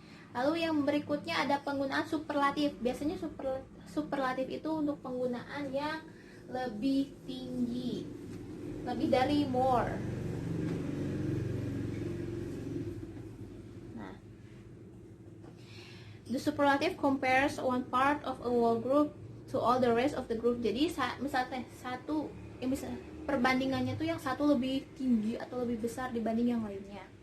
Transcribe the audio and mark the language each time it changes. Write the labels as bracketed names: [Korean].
[Indonesian] Lalu yang berikutnya ada penggunaan superlatif. Biasanya superlatif itu untuk penggunaan yang lebih tinggi, lebih dari more. [English] Nah, the superlative compares one part of a whole group to all the rest of the group. [Indonesian] Jadi misalnya perbandingannya tuh yang satu lebih tinggi atau lebih besar dibanding yang lainnya.